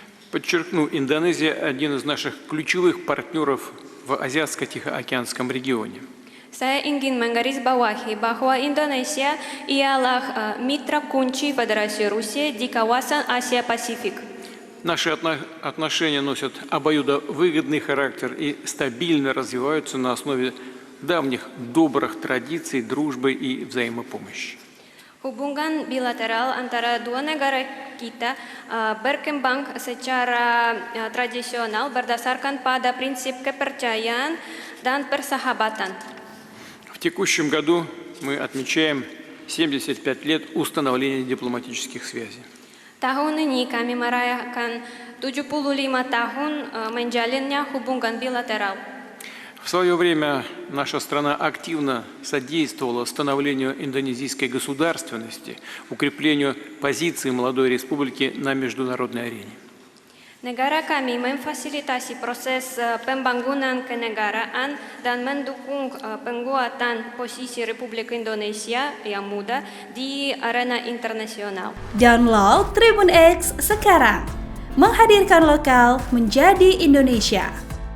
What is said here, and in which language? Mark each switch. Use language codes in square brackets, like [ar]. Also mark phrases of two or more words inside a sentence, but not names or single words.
[ru] Подчеркну, Индонезия – один из наших ключевых партнеров в Азиатско-Тихоокеанском регионе. [id] Saya ingin menggarisbawahi bahwa Indonesia ialah mitra kunci Federasi Rusia di kawasan Asia Pasifik. [ru] Наши отношения носят обоюдовыгодный характер и стабильно развиваются на основе давних добрых традиций, дружбы и взаимопомощи. [id] Hubungan bilateral antara dua negara kita berkembang secara tradisional berdasarkan pada prinsip kepercayaan dan persahabatan. [ru] В текущем году мы отмечаем 75 лет установления дипломатических связей. [id] Tahun ini kami merayakan 75 tahun menjalinnya hubungan bilateral. [ru] В свое время наша страна активно содействовала становлению индонезийской государственности, укреплению позиции молодой республики на международной арене. [id] Negara kami memfasilitasi proses pembangunan kenegaraan dan mendukung penguatan posisi Republik Indonesia yang muda di arena internasional. Download Tribun X sekarang, menghadirkan lokal menjadi Indonesia.